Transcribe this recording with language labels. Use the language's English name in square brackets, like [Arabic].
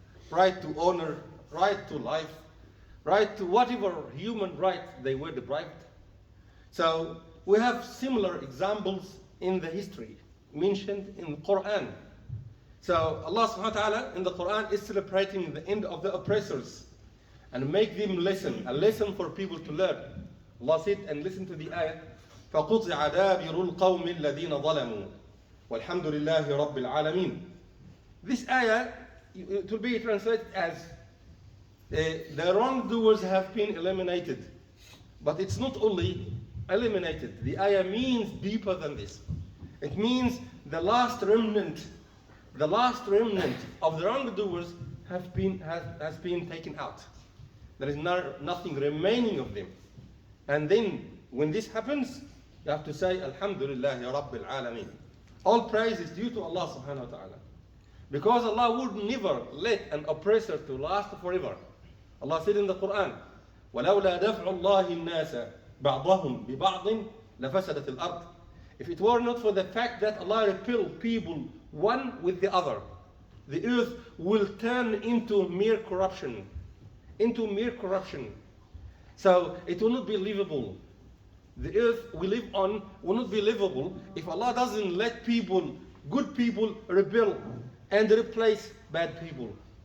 [English] Right to honor, right to life, right to whatever human right they were deprived. So we have similar examples in the history mentioned in the Quran. So Allah subhanahu wa ta'ala in the Quran is celebrating the end of the oppressors and make them listen, a lesson for people to learn. Allah said, and listen to the ayah, [Arabic] فَقُطِعَ دَابِرُ الْقَوْمِ الَّذِينَ ظَلَمُوا وَالْحَمْدُ لِلَّهِ رَبِّ الْعَالَمِينَ. [English] This ayah, it will be translated as the wrongdoers have been eliminated. But it's not only eliminated. The ayah means deeper than this. It means the last remnant of the wrongdoers has been taken out. There is nothing remaining of them. And then when this happens, you have to say, Alhamdulillahi Rabbil Alameen. All praise is due to Allah subhanahu wa ta'ala. Because Allah would never let an oppressor to last forever. Allah said in the Quran, [Arabic] ولولا دفع الله الناس بعضهم ببعض لفسدت الأرض. [English] If it were not for the fact that Allah repelled people one with the other, the earth will turn into mere corruption. Into mere corruption. So it will not be livable. The earth we live on will not be livable if Allah doesn't let people, good people, rebel and replace bad people.